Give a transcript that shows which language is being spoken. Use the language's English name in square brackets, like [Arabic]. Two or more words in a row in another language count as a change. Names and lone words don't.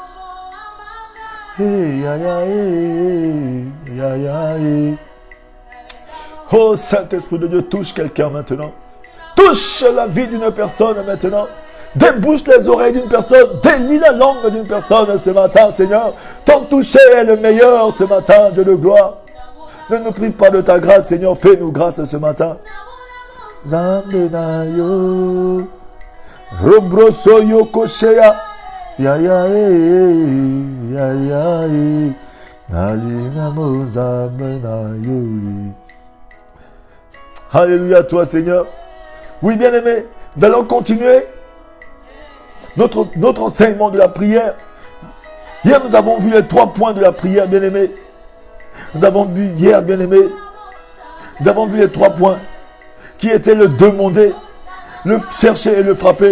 [French] Oh, Saint-Esprit de Dieu, touche quelqu'un maintenant. Touche la vie d'une personne maintenant. débouche les oreilles d'une personne, délie la langue d'une personne ce matin, Seigneur. Ton toucher est le meilleur ce matin, Dieu de gloire. Ne nous prive pas de ta grâce, Seigneur, fais-nous grâce ce matin. Zambenayo, Robrosoyo Koshea, ya ya ya ya Alingamo Zambenayo. Alléluia à toi, Seigneur. Oui, bien-aimé, nous allons continuer notre enseignement de la prière. Hier, nous avons vu les 3 points de la prière, bien-aimé. Nous avons vu hier, bien-aimé, nous avons vu les 3 points qui étaient le demander, le chercher et le frapper.